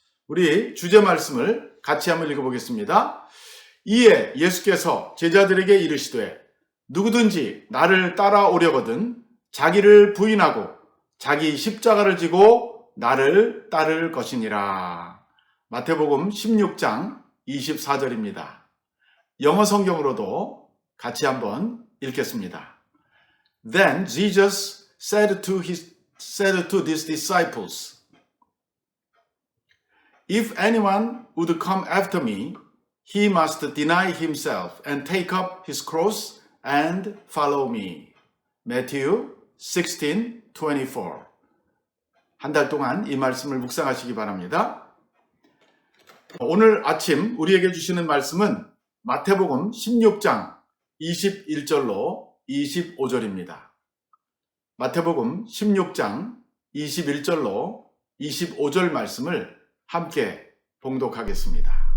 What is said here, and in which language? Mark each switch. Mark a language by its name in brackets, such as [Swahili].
[Korean] 우리 주제 말씀을 같이 한번 읽어보겠습니다. 이에 예수께서 제자들에게 이르시되 누구든지 나를 따라오려거든 자기를 부인하고 자기 십자가를 지고 나를 따를 것이니라. 마태복음 16장 24절입니다. 영어 성경으로도 같이 한번 읽겠습니다. [English] Then Jesus said to his disciples, If anyone would come after me, he must deny himself and take up his cross and follow me. Matthew 16:24. [Korean] 한 달 동안 이 말씀을 묵상하시기 바랍니다. 오늘 아침 우리에게 주시는 말씀은 마태복음 16장 21절로 25절입니다. 마태복음 16장 21절로 25절 말씀을 함께 봉독하겠습니다.